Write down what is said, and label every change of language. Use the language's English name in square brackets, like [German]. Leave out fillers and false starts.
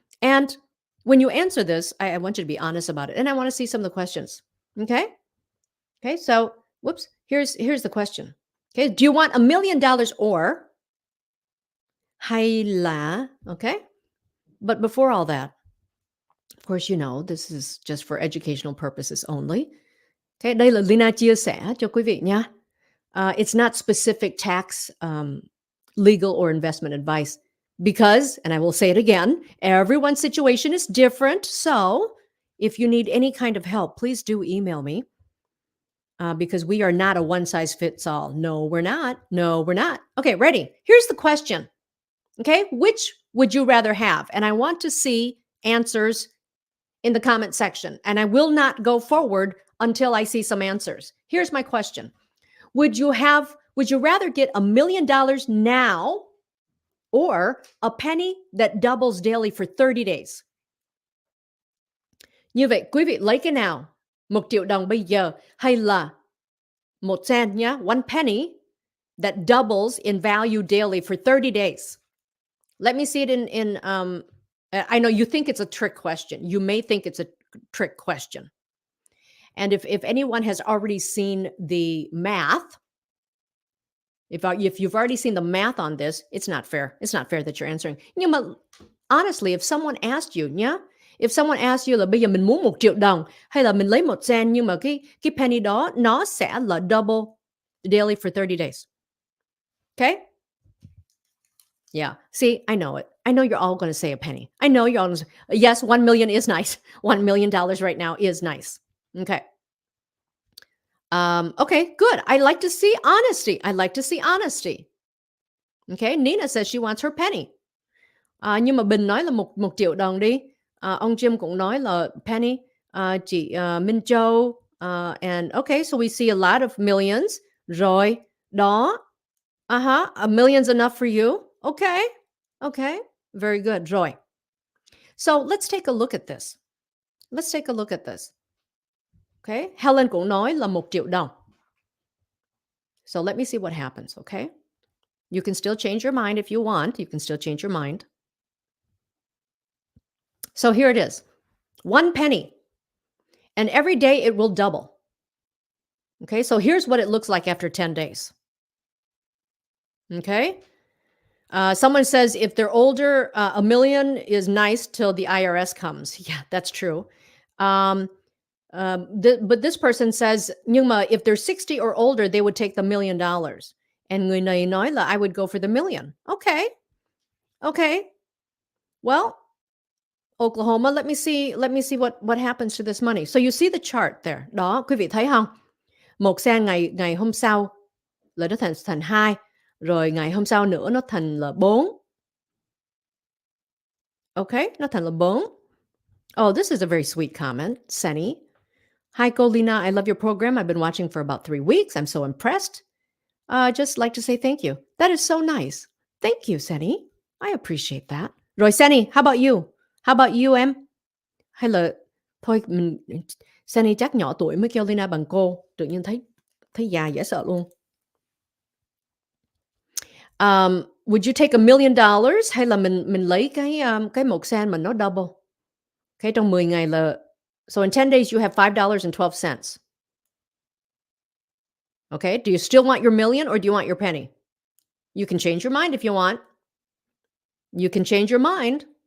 [English] And when you answer this, I want you to be honest about it. And I want to see some of the questions. Okay? Okay, so, whoops, here's the question. Okay, do you want $1 million or [Vietnamese] hay là, [English] okay? But before all that, of course, you know, this is just for educational purposes only. [Vietnamese] Okay, đây là Lina chia sẻ cho quý vị nha. [English] It's not specific tax, legal, or investment advice because, and I will say it again, everyone's situation is different. So if you need any kind of help, please do email me because we are not a one-size-fits-all. No, we're not. Okay, ready? Here's the question. Okay, which would you rather have? And I want to see answers in the comment section. And I will not go forward until I see some answers. Here's my question. Would you rather get $1 million now or a penny that doubles daily for 30 days? [Vietnamese] Như vậy, quý vị lấy cái nào? 1 triệu đồng bây giờ hay là 1 cent nhá, [English] 1 penny that doubles in value daily for 30 days? Let me see it in I know you think it's a trick question. You may think it's a trick question. And if anyone has already seen the math, If you've already seen the math on this, it's not fair. It's not fair that you're answering. [Vietnamese] Nhưng mà [English] honestly, if someone asked you [Vietnamese] nhá, [English] if someone asked you [Vietnamese] là bây giờ mình muốn 1 triệu đồng hay là mình lấy 1 cent nhưng mà cái penny đó nó sẽ là [English] double daily for 30 days. Okay? Yeah. See, I know it. I know you're all going to say a penny. I know you're all gonna say, yes, 1 million is nice. $1 million right now is nice. Okay. Okay, good. I like to see honesty. I like to see honesty. Okay. Nina says she wants her penny. [Vietnamese] Nhưng mà Bình nói là 1 triệu đồng đi. Ông Jim cũng nói là penny. Chị Minh Châu. [English] And okay, so we see a lot of millions. [Vietnamese] Rồi, đó. [English] A million's enough for you. Okay. Okay. Very good. Rồi. So let's take a look at this. Let's take a look at this. Okay. [Vietnamese] Helen cũng nói là 1 triệu đồng. [English] So let me see what happens. Okay. You can still change your mind if you want. You can still change your mind. So here it is. 1 penny. And every day it will double. Okay. So here's what it looks like after 10 days. Okay. Someone says if they're older, a million is nice till the IRS comes. Yeah, that's true. But this person says, [Vietnamese] nhưng mà [English] if they're 60 or older, they would take the $1 million. And [Vietnamese] người này nói là [English] I would go for the million. Okay. Okay. Well, Oklahoma, let me see what happens to this money. So you see the chart there. [Vietnamese] Đó, quý vị thấy không? 1 cent ngày hôm sau là nó thành 2, rồi ngày hôm sau nữa nó thành là 4. Okay, nó thành là 4. [English] Oh, this is a very sweet comment, Sunny. Hi, Colina. I love your program. I've been watching for about 3 weeks. I'm so impressed. Just like to say thank you. That is so nice. Thank you, Sunny. I appreciate that. Rồi, Sunny, how about you? How about you, em? [Vietnamese] Hay là thôi Sunny chắc nhỏ tuổi mới kêu Lina bằng cô. Tự nhiên thấy già dễ sợ luôn. [English] Would you take $1 million [Vietnamese] hay là mình lấy cái 1 cent mà nó double? [English] Okay, [Vietnamese] trong 10 ngày là [English] so in 10 days you have $5.12. Okay, do you still want your million or do you want your penny? You can change your mind if you want. You can change your mind.